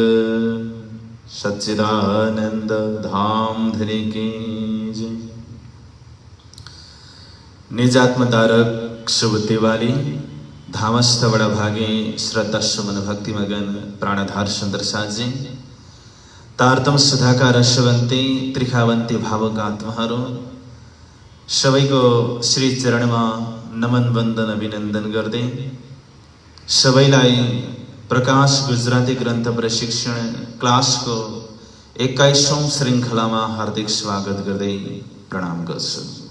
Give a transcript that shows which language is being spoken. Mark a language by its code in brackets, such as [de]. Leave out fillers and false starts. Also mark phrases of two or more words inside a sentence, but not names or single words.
[hi] सच्चिदानंद धाम धनी की जय। [ne] निजात्मधारक शुभ दिवाली। धामस्थ बड़ा भागे श्रद्धा सुमन भक्ति मगन प्राणधार सुंदर साजी तारतम सुधाका रसवंती त्रिखावंती भावक आत्माहरू सबैको श्री चरणमा नमन वन्दन अभिनन्दन गर्दै सबैलाई प्रकाश गुजराती ग्रन्थ प्रशिक्षण क्लासको 21औं श्रृङ्खलामा हार्दिक स्वागत गर्दै प्रणाम गर्छु।